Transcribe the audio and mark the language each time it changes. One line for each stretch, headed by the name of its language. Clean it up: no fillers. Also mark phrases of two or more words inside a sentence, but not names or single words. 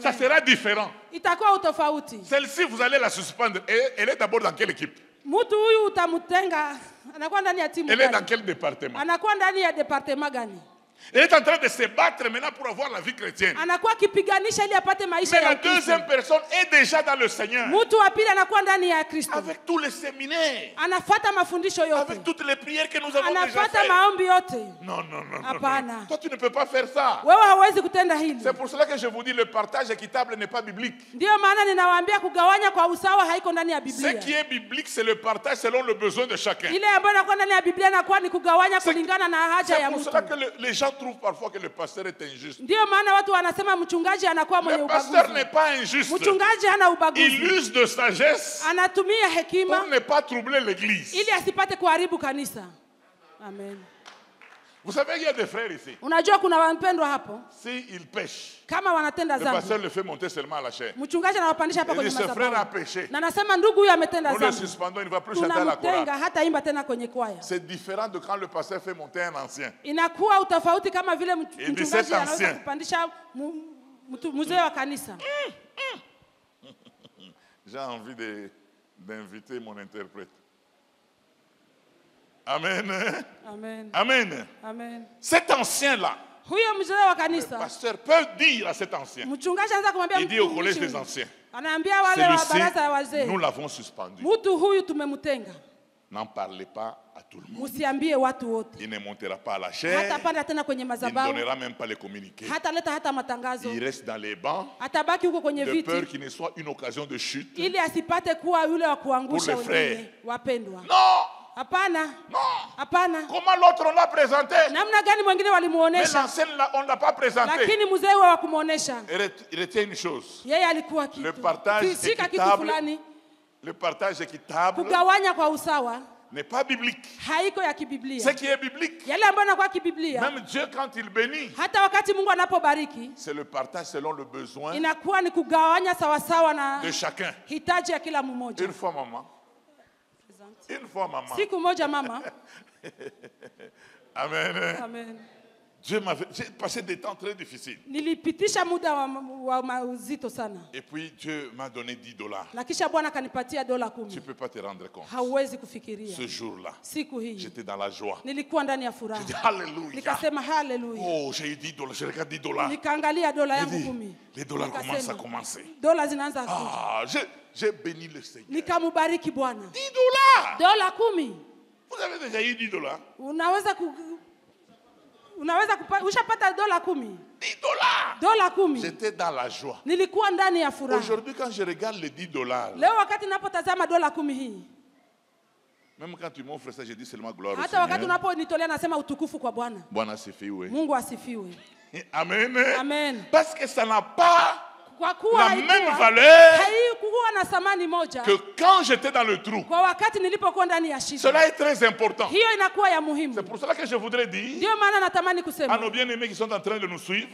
French: Ça sera différent.
Swahili: Itakuwa utofauti.
French: Celle-ci, vous allez la suspendre. Et elle est d'abord dans quelle équipe?
Swahili: Mtu huyu utamutenga, anakuwa ndani ya timu
French: Elle est dans
Swahili: gani?
French: quel département?
Swahili: Anakuwa ndani ya departement gani?
French: Elle est en train de se battre maintenant pour avoir la vie chrétienne.
Swahili: Anakuwa akipiganisha ili apate maisha
French: Mais
Swahili: ya
French: la
Swahili: Ukristo.
French: deuxième personne est déjà dans le Seigneur.
Swahili: Mtu wa pili anakuwa ndani ya Kristo.
French: Avec tous les séminaires.
Swahili: Anafuata mafundisho yote.
French: Avec toutes les prières que nous avons déjà
Swahili: Anafuata
French: faites.
Swahili: maombi yote.
French: Non, non, non, non,
Swahili: Hapana.
French: non. Toi, tu ne peux pas faire ça.
Swahili: Wewe hauwezi kutenda hili.
French: C'est pour cela que je vous dis, le partage équitable n'est pas biblique.
Swahili: Ndiyo maana ninawaambia kugawanya kwa usawa haiko ndani ya
French: Ce
Swahili: Biblia.
French: qui est biblique, c'est le partage selon le besoin de chacun.
Swahili: Ile ambayo inakuwa ndani ya Biblia inakuwa ni kugawanya kulingana na haja
French: C'est
Swahili: ya
French: pour
Swahili: mtu.
French: cela que les gens trouvent parfois que le pasteur est injuste.
Swahili: Ndiyo maana watu wanasema mchungaji anakuwa mwenye
French: Le pasteur
Swahili: ubaguzi.
French: n'est pas injuste.
Swahili: Mchungaji hana
French: Il
Swahili: ubaguzi.
French: use de sagesse
Swahili: Anatumia hekima
French: pour ne pas troubler l'église.
Swahili: ili asipate kuharibu kanisa. Amen.
French: Vous savez, il y a des frères ici.
Swahili: Unajua kuna wapendwa hapo
French: S'ils pêchent,
Swahili: kama wanatenda
French: le pasteur
Swahili: dhambi,
French: le fait monter seulement à la chair.
Swahili: mchungaji anawapandisha hapa
French: Il
Swahili: kwenye
French: dit, ce frère a
Swahili: madhabahu.
French: péché.
Swahili: Na nasema ndugu huyu ametenda
French: Nous le
Swahili: dhambi.
French: suspendons, il ne va plus chanter à la
Swahili: Tunamtenga
French: chorale.
Swahili: hata imba tena kwenye kwaya.
French: C'est différent de quand le pasteur fait monter un ancien.
Swahili: Inakuwa utofauti kama vile
French: Il dit,
Swahili: mchungaji
French: cet
Swahili: anaweza
French: ancien.
Swahili: kupandisha mzee wa kanisa.
French: J'ai envie d'inviter mon interprète. Amen. Amen. Amen. Amen. Cet ancien-là,
Swahili: Huyo mzee wa
French: le
Swahili: kanisa,
French: pasteur peut dire à cet ancien,
Swahili: mchungaji anaanza kumwambia
French: il dit au
Swahili: mtumishi
French: collège des
Swahili: huyu,
French: anciens,
Swahili: anaambia wale wa baraza ya
French: celui-ci,
Swahili: wazee,
French: nous l'avons suspendu.
Swahili: mtu huyu tumemtenga,
French: N'en parlez pas à tout le monde.
Swahili: msiambie watu wote.
French: Il ne montera pas à la chair,
Swahili: Hatapanda tena kwenye
French: il ne
Swahili: madhabahu,
French: donnera même pas les communiqués.
Swahili: hataleta hata matangazo,
French: Il reste dans les bancs,
Swahili: atabaki huko kwenye
French: de peur
Swahili: viti
French: qu'il ne soit une occasion de chute.
Swahili: ili asipate kuwa yule wa kuangusha
French: Pour les
Swahili: wengine. Wapendwa,
French: Non,
Swahili: hapana,
French: non.
Swahili: hapana.
French: Comment l'autre on l'a présenté?
Swahili: Namna gani mwingine
French: Mais
Swahili: walimuonesha,
French: l'ancien, on ne l'a pas présenté.
Swahili: lakini mzee wa kumuonesha
French: Retiens une chose.
Swahili: yeye alikuwa
French: Le
Swahili: kitu.
French: partage
Swahili: Shika kitu
French: équitable,
Swahili: fulani,
French: le partage équitable
Swahili: kugawanya kwa usawa
French: n'est pas biblique.
Swahili: haiko ya
French: Ce
Swahili: kibiblia.
French: qui est biblique,
Swahili: Yale ambayo yanakuwa kibiblia,
French: même Dieu quand il bénit,
Swahili: hata wakati Mungu anapobariki
French: c'est le partage selon le besoin
Swahili: inakuwa ni kugawanya sawasawa na
French: de chacun.
Swahili: hitaji ya kila mmoja.
French: Une fois maman, une fois maman.
Swahili: Siku moja mama, Amen. amen,
French: J'ai passé des temps très difficiles.
Swahili: Nilipitisha muda wa mazito sana.
French: Et puis Dieu m'a donné $10.
Swahili: Na kisha Bwana kanipatia $10.
French: Tu ne peux pas te rendre compte.
Swahili: Hauwezi kufikiria.
French: Ce jour-là,
Swahili: siku hii
French: j'étais dans la joie.
Swahili: Nilikuwa ndani ya furaha.
French: J'ai dit Alléluia.
Swahili: Nikasema hallelujah.
French: Oh, j'ai eu $10. Je regarde $10.
Swahili: Nikaangalia dola yangu 10.
French: Les dollars commencent à commencer.
Swahili: Dola zinaanza kuja.
French: Ah, j'ai béni le Seigneur.
Swahili: Nikamubariki Bwana. $10. Dola 10.
French: Vous avez déjà eu $10?
Swahili: Ushapata dola 10. $10. Dola 10.
French: J'étais dans la joie.
Swahili: Nilikuwa ndani ya furaha.
French: Aujourd'hui, quand je regarde les $10,
Swahili: leo wakati ninapotazama dola 10 hii,
French: même quand tu m'offres ça, je dis seulement gloire au
Swahili: hata
French: Seigneur.
Swahili: wakati unaponitolea nasema utukufu kwa Bwana. Bwana asifiwe. Mungu asifiwe. Amen. Amen.
French: Parce que ça n'a pas
Swahili: kwa kuwa
French: la même valeur
Swahili: haikuwa na thamani moja
French: que quand j'étais dans le trou.
Swahili: Kwa wakati nilipokuwa ndani ya shida.
French: Cela est très important.
Swahili: Hiyo inakuwa ya muhimu.
French: C'est pour cela que je voudrais dire,
Swahili: ndio maana natamani kusema,
French: à nos bien-aimés qui sont en train de nous suivre,